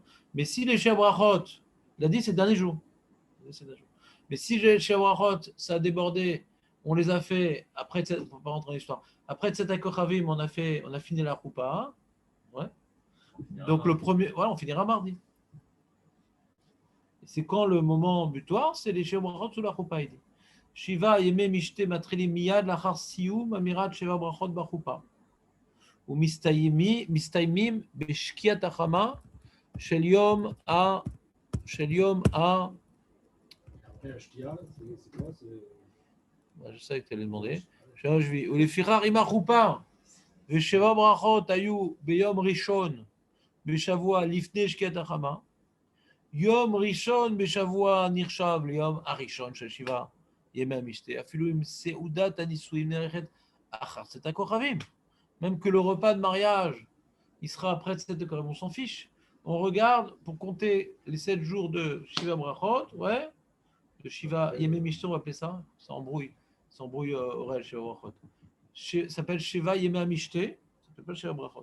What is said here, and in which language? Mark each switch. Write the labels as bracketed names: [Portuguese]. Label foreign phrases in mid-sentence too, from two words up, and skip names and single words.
[French] Mais si les Shavuot, lundi, c'est le dernier jour. Mais si les Shavuot, ça a débordé, on les a fait, après, on ne peut pas rentrer dans l'histoire, après [Hebrew] צאת הכוכבים, [French] on a fini la Choupa. Ouais. Donc, le premier, voilà, on finira mardi. C'est quand le moment butoir, c'est les Shavuot sous la Choupa. Il dit [Hebrew] שבעת ימי משתה מתחילים מיד לאחר סיום אמירת שבע ברכות בחופה. ומסתיימים בשקיעת החמה של יום ה... [French] Je sais que tu allais demander. [Hebrew] ולפיכך אם החופה ושבע ברכות היו ביום ראשון בשבוע לפני שקיעת החמה, יום ראשון בשבוע נחשב ליום הראשון של שבעה ימי המשתה, אפילו עם סעודת הנישואים נערכת אחר צאת הכוכבים. [French] Même que le repas de mariage, il sera après 7 de on s'en fiche. On regarde pour compter les 7 jours de [Hebrew] שבע ברכות, [French] ouais, de [Hebrew] שבעת ימי משתה, [French] on va appeler ça, ça embrouille Aurel, [Hebrew] שבע ברכות. [French] Ça s'appelle [Hebrew] שבעת ימי משתה, [French] ça s'appelle [Hebrew] שבע ברכות.